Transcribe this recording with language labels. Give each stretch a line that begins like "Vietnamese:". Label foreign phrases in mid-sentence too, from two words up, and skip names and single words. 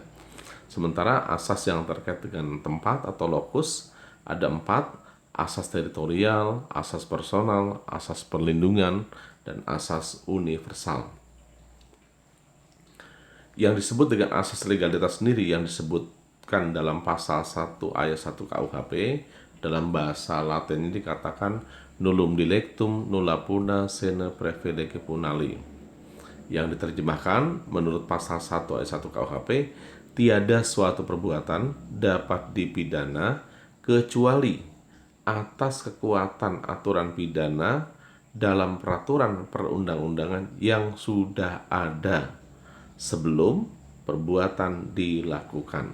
Indonesian: Sementara asas yang terkait dengan tempat atau lokus ada 4: asas teritorial, asas personal, asas perlindungan, dan asas universal. Yang disebut dengan asas legalitas sendiri yang disebutkan dalam pasal 1 ayat 1 KUHP, dalam bahasa Latin ini dikatakan
Latin: nullum dilectum nulla puna sine privilege punali,
Indonesian: yang diterjemahkan menurut pasal 1 ayat 1 KUHP, tiada suatu perbuatan dapat dipidana kecuali atas kekuatan aturan pidana dalam peraturan perundang-undangan yang sudah ada sebelum perbuatan dilakukan.